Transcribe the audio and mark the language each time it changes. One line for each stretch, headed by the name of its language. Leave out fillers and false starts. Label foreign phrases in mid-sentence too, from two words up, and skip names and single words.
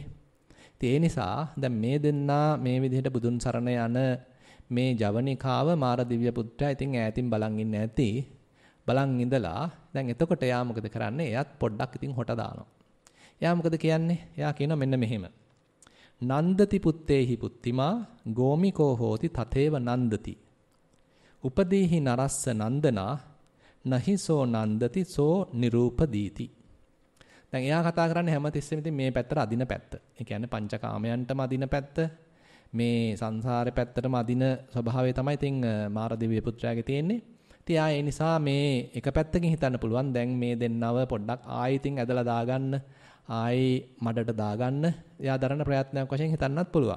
Sinhala: ඉතින් ඒ නිසා දැන් මේ දෙන්නා මේ විදිහට බුදුන් සරණ යන මේ ජවනිකාව මාරදිව්‍ය පුත්‍රයා ඉතින් ඈතින් බලන් ඉන්න ඇති. බලන් ඉඳලා දැන් එතකොට එයා මොකද කරන්නේ? එයාත් පොඩ්ඩක් ඉතින් හොට දානවා. එයා මොකද කියන්නේ? එයා කියනවා මෙන්න මෙහෙම.
Pali: නන්දති පුත්තේහි පුත්තිමා ගෝමිකෝ හෝති තතේව නන්දති. උපදීහි නරස්ස නන්දනා නහිසෝ නන්දති සෝ නිරූපදීති.
Sinhala: දැන් එයා කතා කරන්නේ හැමතිස්සෙම ඉතින් මේ පැත්තට අදින පැත්ත. ඒ කියන්නේ පංචකාමයන්ටම අදින පැත්ත. මේ සංසාරේ පැත්තටම අදින ස්වභාවය තමයි ඉතින් මාරදිව්‍ය පුත්‍රයාගේ තියෙන්නේ. ඉතින් ඒ නිසා මේ එක පැත්තකින් හිතන්න පුළුවන් දැන් මේ දෙන්නව පොඩ්ඩක් ආයෙ ඉතින් ඇදලා දාගන්න, ආයෙ මඩට දාගන්න එයා දරන ප්‍රයත්නයක් වශයෙන් හිතන්නත් පුළුවන්.